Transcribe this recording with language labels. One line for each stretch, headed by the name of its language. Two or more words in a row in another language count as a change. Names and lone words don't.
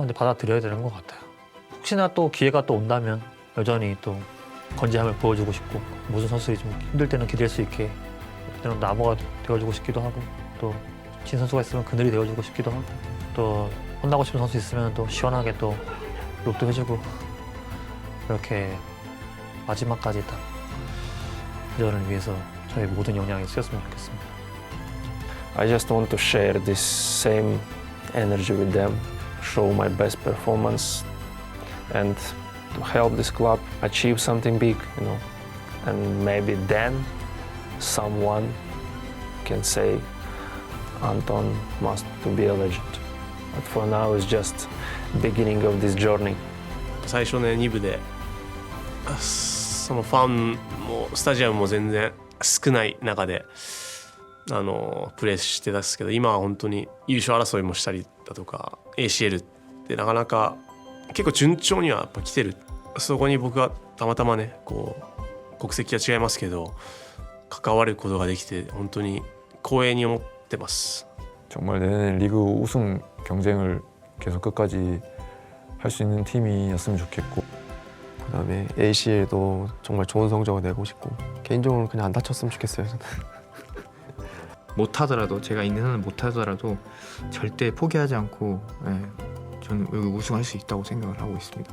Korean: 근데 받아들여야 되는 것 같아요. 혹시나 또 기회가 또 온다면 여전히 또 건재함을 보여주고 싶고 모든 선수들이 좀 힘들 때는 기댈 수 있게 그때는 나무가 되어주고 싶기도 하고 또 진 선수가 있으면 그늘이 되어주고 싶기도 하고 또 혼나고 싶은 선수 있으면 또 시원하게 또 욕도 해주고 그렇게 마지막까지 딱 대전을 위해서 저희 모든 역량이 쓰였으면 좋겠습니다.
English: I just want to share this same energy with them, show my best performance, and to help this club achieve something big, you know. And maybe then someone can say Anton must to be a legend. But for now, it's just beginning of this journey.
Japanese: 最初ね2部でそのファンもスタジアムも全然少ない中でプレーしてたんですけど、今は本当に優勝争いもしたりだとか ACL ってなかなか結構順調にはやっぱ来てる。そこに僕はたまたまねこう国籍は違いますけど関わることができて本当に光栄に思ってます。
Korean: 정말 내년에 리그 우승 경쟁을 계속 끝까지 할 수 있는 팀이었으면 좋겠고 그다음에 ACL도 정말 좋은 성적을 내고 싶고 개인적으로 그냥 안 다쳤으면 좋겠어요. 저는. 못하더라도 제가 있는 한은 못하더라도 절대 포기하지 않고 저는 여기 우승할 수 있다고 생각을 하고 있습니다.